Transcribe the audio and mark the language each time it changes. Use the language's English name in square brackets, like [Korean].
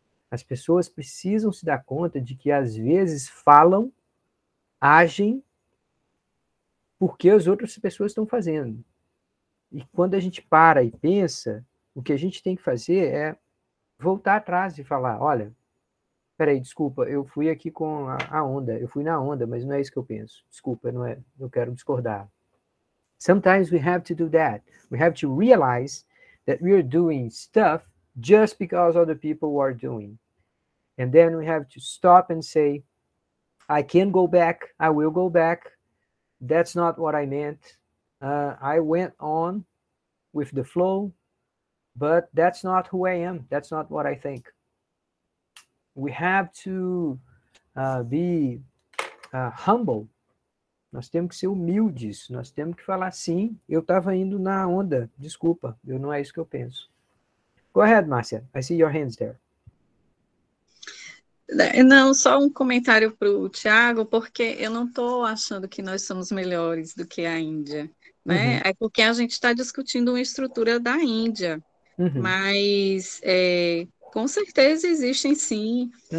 [Portuguese] As pessoas precisam se dar conta de que, às vezes, falam, agem, porque as outras pessoas estão fazendo. E quando a gente para e pensa, o que a gente tem que fazer é voltar atrás e falar, olha, peraí, desculpa, eu fui aqui com a onda, eu fui na onda, mas não é isso que eu penso. Desculpa, não é, eu quero discordar. [English] Sometimes we have to do that. We have to realize that we are doing stuff just because other people are doing. And then we have to stop and say, I can go back, I will go back. That's not what I meant. I went on with the flow, but that's not who I am. That's not what I think. We have to be humble. [Portuguese] Nós temos que ser humildes, nós temos que falar, sim, eu estava indo na onda, desculpa, não é isso que eu penso. [English] Go ahead, Márcia, I see your hands there. [Portuguese] Não, só um comentário para o Thiago, porque eu não estou achando que nós somos melhores do que a Índia, né? Uhum. É porque a gente está discutindo uma estrutura da Índia, mas com certeza existem sim.